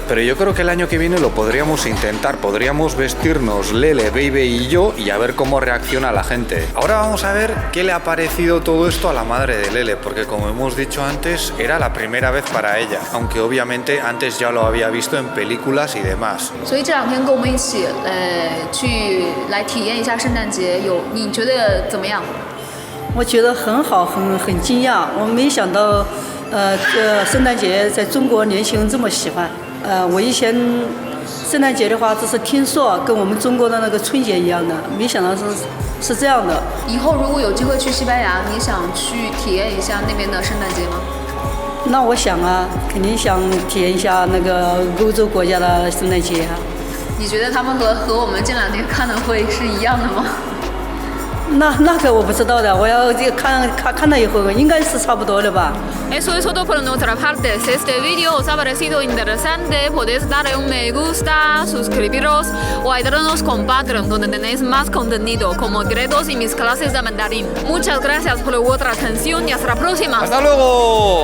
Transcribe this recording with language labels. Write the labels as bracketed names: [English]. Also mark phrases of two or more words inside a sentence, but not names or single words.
[Spanish] Pero yo creo que el año que viene lo podríamos intentar, podríamos vestirnos Lele, Baby y yo y a ver cómo reacciona la gente. Ahora vamos a ver qué le ha parecido todo esto a la madre de Lele, porque como hemos dicho antes, era la primera vez para ella, aunque obviamente antes ya lo había visto en películas y demás. [Chinese] 所以这两天跟我们一起去来体验一下圣诞节，你觉得怎么样？我觉得很好，很惊讶，我没想到，这圣诞节在中国年轻人这么喜欢。我以前圣诞节的话，只是听说跟我们中国的那个春节一样的，没想到是这样的。以后如果有机会去西班牙，你想去体验一下那边的圣诞节吗？那我想啊，肯定想体验一下那个欧洲国家的圣诞节啊。你觉得他们和我们这两天看的会是一样的吗？那个我不知道的，我要看了以后，应该是差不多的吧。 [Spanish] Eso es todo por nuestra parte. Si este video os ha parecido interesante, podéis darle un me gusta, suscribiros o ayudarnos con Patreon, donde tenéis más contenido, como secretos y mis clases de mandarín. Muchas gracias por vuestra atención y hasta la próxima.